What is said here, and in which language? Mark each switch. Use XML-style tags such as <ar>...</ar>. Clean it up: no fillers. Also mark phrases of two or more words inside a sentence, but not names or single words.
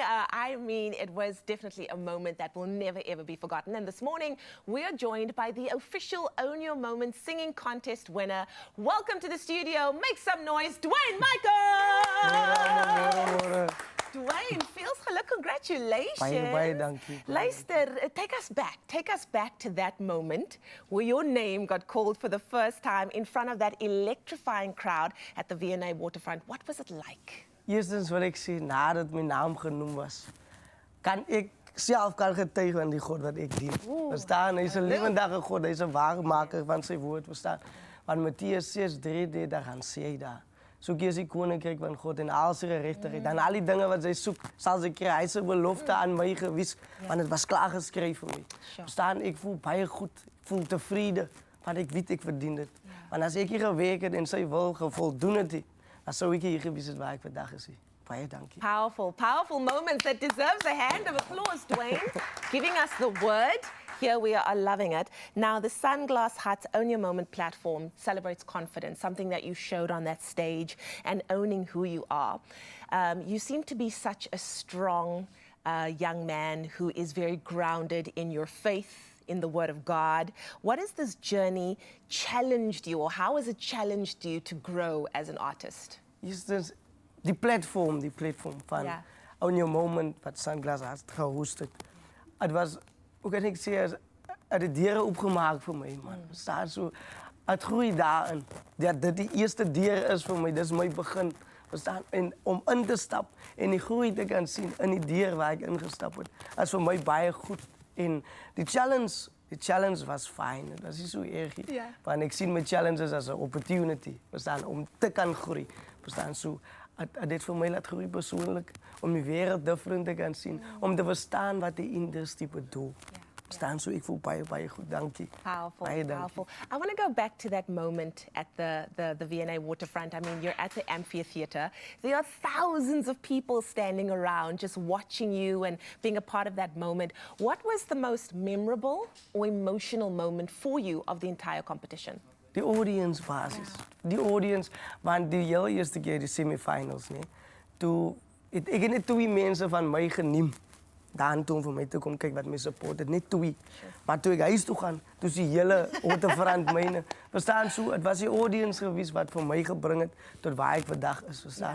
<en>I mean, it was definitely a moment that will never, ever be forgotten. And this morning, we are joined by the official Own Your Moment singing contest winner. Welcome to the studio. Make some noise, Dwayne Michael!</en> <af>Dwayne, feels geluk. Congratulations. Baie dankie. Luister,</af> <en>take us back to that moment where your name got called for the first time in front of that electrifying crowd at the V&A waterfront. What was it like?</en> <af>Eerstens wil ek sê, nadat my naam genoem was, kan ek self getuig aan die God wat ek dien. Verstaan? Hy is 'n lewendige God, hy is 'n waarmaker van sy woord, verstaan? Want Matteus 6:3 gaan sê hy daar. Soek jy die koninkryk van God en al sy geregtigheid. Dan al die dinge wat sy soek, sal sy kry. Hy se belofte aan my gewys, want dit was klaar geskryf vir my. Verstaan? Ek voel baie goed, ek voel tevrede, want ek weet ek verdien dit. Want as ek hier gewerk het en sy wil voldoen het, dan sou ek hier gewees het waar ek vandag is. Baie dankie.</af> <en>Powerful, powerful moments that deserves a hand of applause, Dwayne. Giving us the word. Here we are loving it. Now, the Sunglass Hut Own Your Moment platform celebrates confidence, something that you showed on that stage, and owning who you are. You seem to be such a strong young man who is very grounded in your faith, in the Word of God. What has this journey challenged you, or how has it challenged you to grow as an artist? Is this the platform</en> <af>van Own Your Moment wat Sunglass Hut gehost het. Het was, hoe kan ek sê, het die deure opgemaak vir my, man. Verstaan so, het groei daarin. Dat dit die eerste deur is vir my, dis my begin. Verstaan? En om in te stap en die groei te kan sien in die deur waar ek ingestap het, is vir my baie goed. En die challenge was fyn. Dat is nie so erg nie. Want ek sien my challenges as 'n opportunity, verstaan, om te kan groei. Verstaan so, dit vir my laat groei persoonlik, om die wêreld different te kan sien, om te verstaan wat die industrie bedoel. Verstaan so, ek voel baie goed, dankie.</af> <en>Powerful,</en> <af>Baie dankie.</af> <en>powerful. I want to go back to that moment at the V&A waterfront. I mean, you're at the amphitheater. There are thousands of people standing around just watching you and being a part of that moment. What was the most memorable or emotional moment for you of the entire competition?</en> <af>Die audience basis. Die audience, want die heel eerste keer die semifinals, nee. Toe ek het net 2 mense van my geneem. Daan toe om vir my te kom kyk wat my support het, net 2. Maar toe ek huis toe gaan, toe die hele waterfront myne. Verstaan so, dit was die audience gewees wat vir my gebring het tot waar ek vandag is, verstaan?</af>